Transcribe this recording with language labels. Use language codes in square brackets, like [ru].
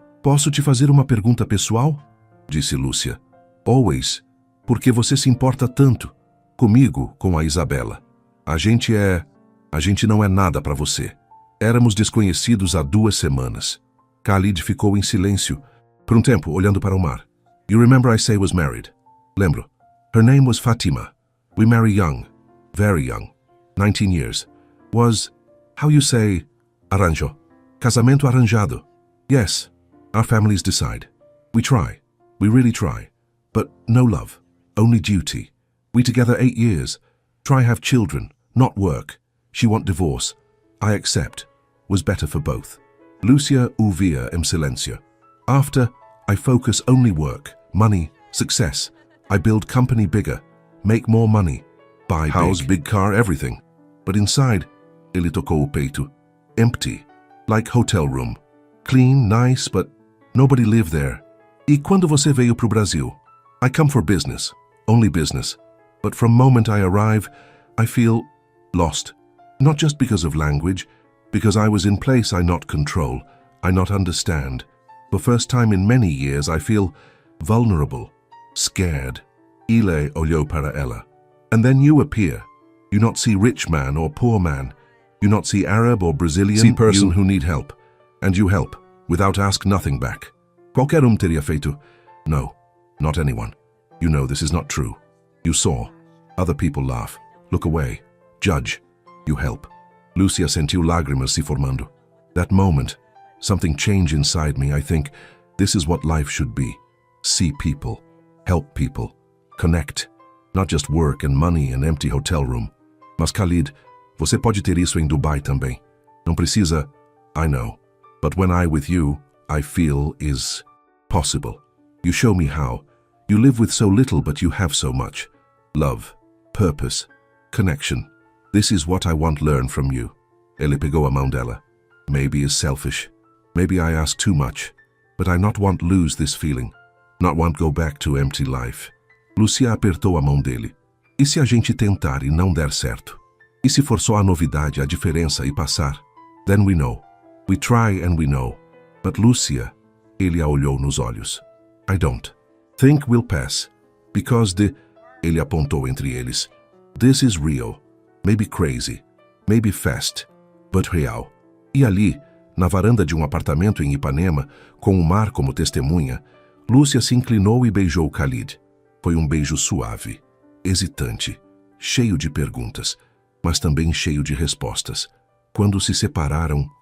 [pt] Posso te fazer uma pergunta pessoal? Disse Lúcia. [en] Always. [pt] Por que você se importa tanto? Comigo, com a Isabela. A gente não é nada para você. Éramos desconhecidos há 2 semanas. Khalid ficou em silêncio, por um tempo, olhando para o mar. [en] You remember I say was married? [pt] Lembro. [en] Her name was Fatima. We marry young. Very young. 19 years. Was, how you say, [pt] arranjo. Casamento arranjado. [en] Yes. Our families decide. We try. We really try. But no love. Only duty. We together 8 years. Try have children, not work. She want divorce. I accept. Was better for both. [pt] Lúcia ouvia em silêncio. [en] After, I focus only work, money, success. I build company bigger, make more money, buy house, big car, everything. But inside, [pt] ele tocou o peito. [en] Empty, like hotel room. Clean, nice, but nobody live there. [pt] E quando você veio pro Brasil? [en] I come for business, only business. But from moment I arrive, I feel lost. Not just because of language, because I was in place I not control, I not understand. For first time in many years I feel vulnerable, scared. [pt] Ile olhou para ela. [en] And then you appear. You not see rich man or poor man. You not see Arab or Brazilian. See person who need help. And you help, without ask nothing back. [pt] Qualquer teria feito. [en] No, not anyone. You know this is not true. You saw. Other people laugh. Look away. Judge. You help. [pt] Lúcia sentiu lágrimas se formando. [en] That moment, something changed inside me. I think, this is what life should be. See people, help people, connect. Not just work and money and empty hotel room. [pt] Mas Khalid, você pode ter isso em Dubai também. Não precisa, [en] I know. But when I with you, I feel is possible. You show me how. You live with so little but you have so much. Love, purpose, connection. This is what I want learn from you. [pt] Ele pegou a mão dela. [en] Maybe is selfish. Maybe I ask too much. But I not want lose this feeling. Not want go back to empty life. [pt] Lúcia apertou a mão dele. E se a gente tentar e não der certo? E se for só a novidade, a diferença e passar? [en] Then we know. We try and we know. But Lúcia, [pt] ele a olhou nos olhos. [en] I don't. Think we'll pass. Because [pt] ele apontou entre eles. [en] This is real. Maybe crazy, maybe fast, but real. [pt] E ali, na varanda de um apartamento em Ipanema, com o mar como testemunha, Lúcia se inclinou e beijou Khalid. Foi um beijo suave, hesitante, cheio de perguntas, mas também cheio de respostas. Quando se separaram,